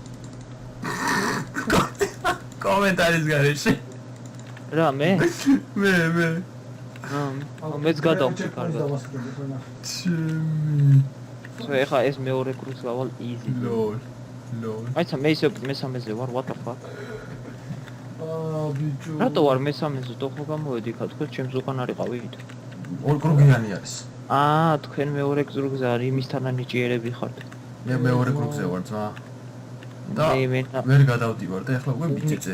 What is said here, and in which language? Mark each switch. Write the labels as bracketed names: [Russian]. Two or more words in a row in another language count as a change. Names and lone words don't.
[Georgian] კომენტარის გარეშე. რა მე? მე. მეც გადავწი კარგად. ჩემი. ეხა ეს მეორე კრუს გავალ easy. ლოლ. აიცა მე ისე მესამეზე ვარ, [English] what the fuck? [Georgian] ბიჭო. რატო ვარ მესამეზე? თქო გამოვედი ხა, თქვენ ჩემს უკან არიყავით. ორ კრუგიანი არის. თქვენ მეორე კრუგზე არის, იმისთანა ნიჭიერები ხართ. მე მეორე კრუგზე ვარ ძმა. და ვერ გადავდივარ და ეხლა უკვე ვიწეწები.